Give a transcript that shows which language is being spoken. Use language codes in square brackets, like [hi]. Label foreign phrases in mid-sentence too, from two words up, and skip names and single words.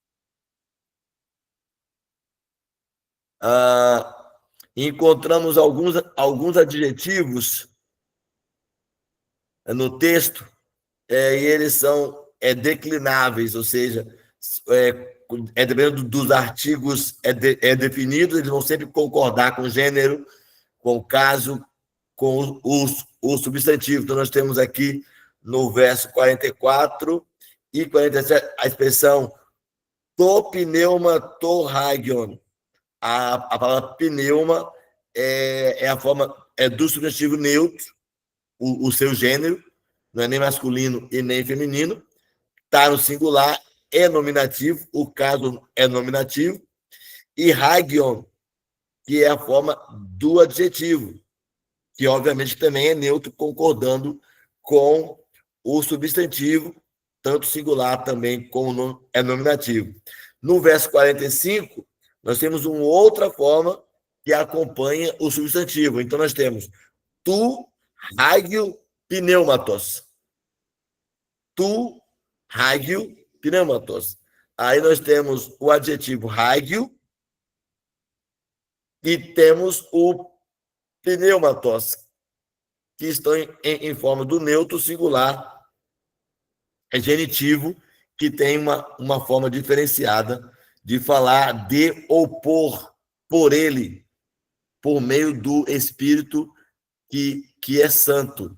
[pt] Encontramos alguns adjetivos no texto, e eles são declináveis, ou seja, dependendo dos artigos definidos, eles vão sempre concordar com o gênero, com o caso, com o substantivo. Então, nós temos aqui no verso 44 e 47 a expressão [el] τὸ πνεῦμα τὸ ἅγιον. [pt] A palavra pneuma é a forma do substantivo neutro, o seu gênero, não é nem masculino e nem feminino, está no singular, é nominativo, o caso é nominativo, e hagion, que é a forma do adjetivo, que obviamente também é neutro, concordando com o substantivo, tanto singular também como é nominativo. No verso 45, nós temos uma outra forma que acompanha o substantivo. Então, nós temos [el] τοῦ ἁγίου πνεύματος. τοῦ ἁγίου πνεύματος. [pt] Aí nós temos o adjetivo hagio e temos o pneumatos, que estão em forma do neutro singular, é genitivo, que tem uma forma diferenciada de falar de ou por ele, por meio do Espírito que é santo.